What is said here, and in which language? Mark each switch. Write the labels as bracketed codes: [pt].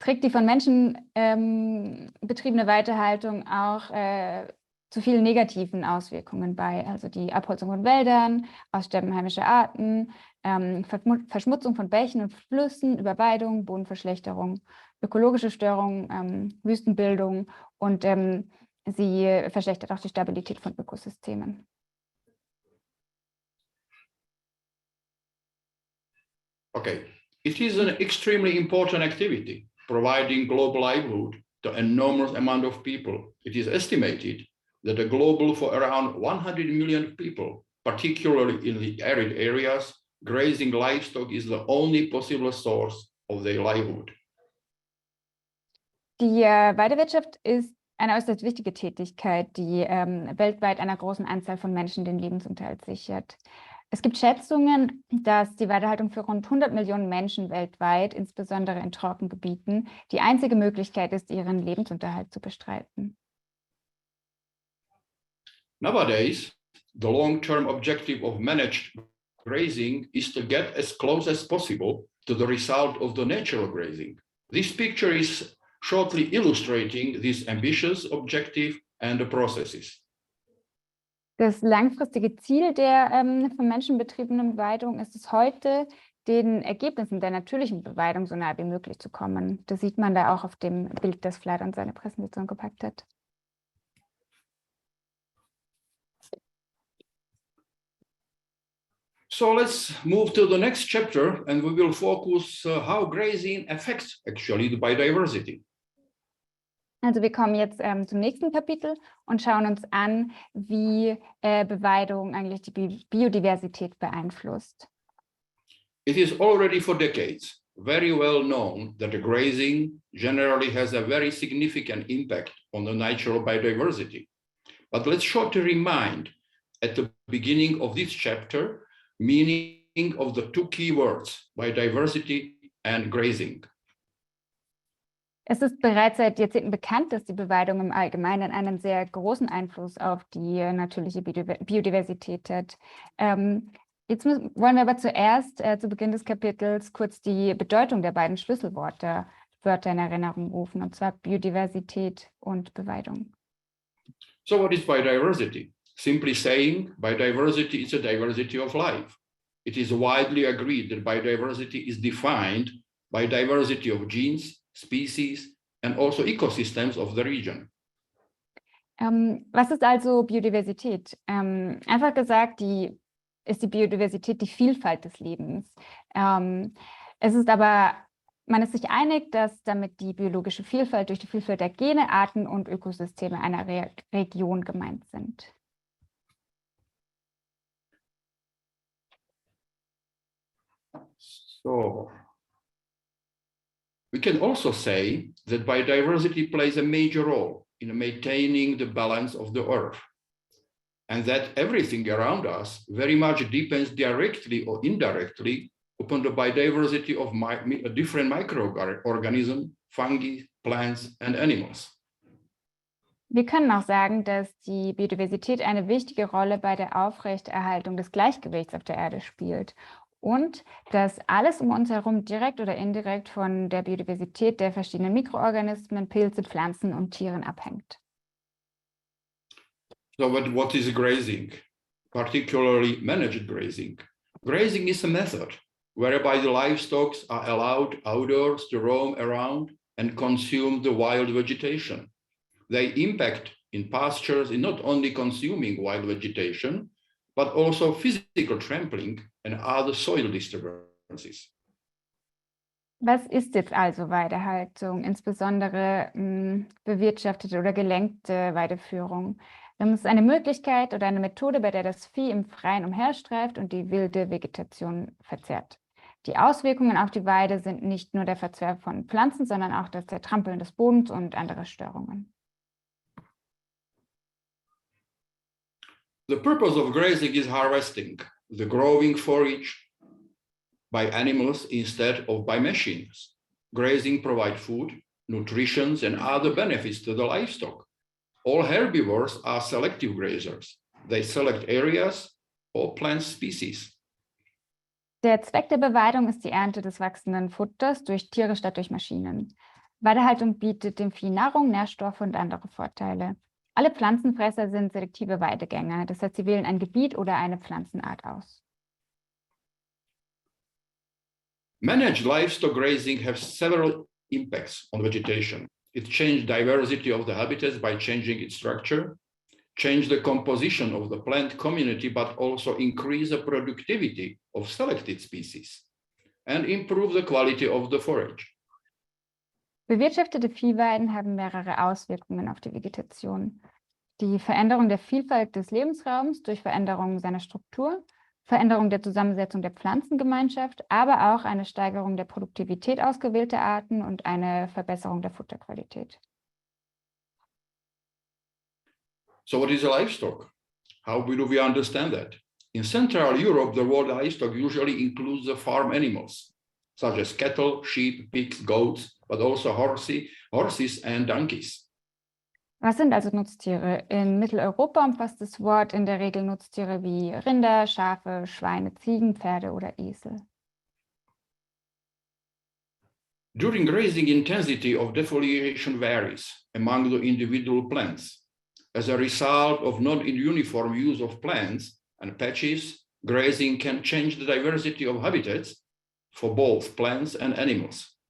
[de] von Menschen betriebene Weidehaltung auch zu vielen negativen Auswirkungen bei, also die Abholzung von Wäldern, Aussterben heimischer Arten, Verschmutzung von Bächen und Flüssen, Überweidung, Bodenverschlechterung, ökologische Störungen, Wüstenbildung und sie verschlechtert auch die Stabilität von Ökosystemen. [en] Okay, it is an extremely important activity, providing global livelihood to an enormous amount of people. It is estimated that the global for around 100 million people, particularly in the arid areas, grazing livestock is the only possible source of their livelihood. [de] Die Weidewirtschaft ist eine äußerst wichtige Tätigkeit, die weltweit einer großen Anzahl von Menschen den Lebensunterhalt sichert. Es gibt Schätzungen, dass die Weidehaltung für rund 100 Millionen Menschen weltweit, insbesondere in Trockengebieten, die einzige Möglichkeit ist, ihren Lebensunterhalt zu bestreiten. [en] Nowadays, the long-term objective of managed grazing is to get as close as possible to the result of the natural grazing. This picture is shortly illustrating this ambitious objective and the processes. [de] Das langfristige Ziel der von Menschen betriebenen Beweidung ist es heute, den Ergebnissen der natürlichen Beweidung so nahe wie möglich zu kommen. Das sieht man da auch auf dem Bild, das Vlado in seine Präsentation gepackt hat. [en] So let's move to the next chapter and we will focus how grazing affects actually the biodiversity. [de] Also wir kommen jetzt zum nächsten Kapitel und schauen uns an, wie Beweidung eigentlich die Biodiversität beeinflusst. [en] It is already for decades very well known that the grazing generally has a very significant impact on the natural biodiversity. But let's shortly remind at the beginning of this chapter meaning of the two key words, biodiversity and grazing. [de] Es ist bereits seit Jahrzehnten bekannt, dass die Beweidung im Allgemeinen einen sehr großen Einfluss auf die natürliche Biodiversität hat. Jetzt wollen wir aber zuerst zu Beginn des Kapitels kurz die Bedeutung der beiden Schlüsselwörter in Erinnerung rufen, und zwar Biodiversität und Beweidung. [en] So what is biodiversity? Simply saying, biodiversity is a diversity of life. It is widely agreed that biodiversity is defined by diversity of genes, species, and also ecosystems of the region. [de] Was ist also Biodiversität? Einfach gesagt, ist die Biodiversität die Vielfalt des Lebens. Es ist aber, man ist sich einig, dass damit die biologische Vielfalt durch die Vielfalt der Gene, Arten und Ökosysteme einer Region gemeint sind. [en] So, we can also say that biodiversity plays a major role in maintaining the balance of the earth, and that everything around us very much depends directly or indirectly upon the biodiversity of different microorganisms, fungi, plants, and animals. [de] Wir können auch sagen, dass die Biodiversität eine wichtige Rolle bei der Aufrechterhaltung des Gleichgewichts auf der Erde spielt und dass alles um uns herum direkt oder indirekt von der Biodiversität der verschiedenen Mikroorganismen, Pilze, Pflanzen und Tieren abhängt. [en] So what is grazing, particularly managed grazing? Grazing is a method whereby the livestock are allowed outdoors to roam around and consume the wild vegetation. They impact in pastures in not only consuming wild vegetation, but also physical trampling and other soil disturbances. [de] Was ist jetzt also Weidehaltung, insbesondere bewirtschaftete oder gelenkte Weideführung? Das ist eine Möglichkeit oder eine Methode, bei der das Vieh im Freien umherstreift und die wilde Vegetation verzehrt. Die Auswirkungen auf die Weide sind nicht nur der Verzerr von Pflanzen, sondern auch das Zertrampeln des Bodens und andere Störungen. [en] The purpose of grazing is harvesting the growing forage by animals instead of by machines. Grazing provides food, nutrition, and other benefits to the livestock. All herbivores are selective grazers. They select areas or plant species. [de] Der Zweck der Beweidung ist die Ernte des wachsenden Futters durch Tiere statt durch Maschinen. Weidehaltung bietet dem Vieh Nahrung, Nährstoffe und andere Vorteile. Alle Pflanzenfresser sind selektive Weidegänger, das heißt, sie wählen ein Gebiet oder eine Pflanzenart aus. [en] Managed livestock grazing has several impacts on vegetation. It changes diversity of the habitats by changing its structure, change the composition of the plant community, but also increase the productivity of selected species and improve the quality of the forage. [de] Bewirtschaftete Viehweiden haben mehrere Auswirkungen auf die Vegetation. Die Veränderung der Vielfalt des Lebensraums durch Veränderung seiner Struktur, Veränderung der Zusammensetzung der Pflanzengemeinschaft, aber auch eine Steigerung der Produktivität ausgewählter Arten und eine Verbesserung der Futterqualität. [en] So what is a livestock? How do we understand that? In Central Europe, the word livestock usually includes the farm animals, such as cattle, sheep, pigs, goats, but also horses and donkeys. [de] Was sind also Nutztiere? In Mitteleuropa umfasst das Wort in der Regel Nutztiere wie Rinder, Schafe, Schweine, Ziegen, Pferde oder Esel. [en] During grazing, intensity of defoliation varies among the individual plants. As a result of non-uniform use of plants and patches, grazing can change the diversity of habitats for both plants and animals.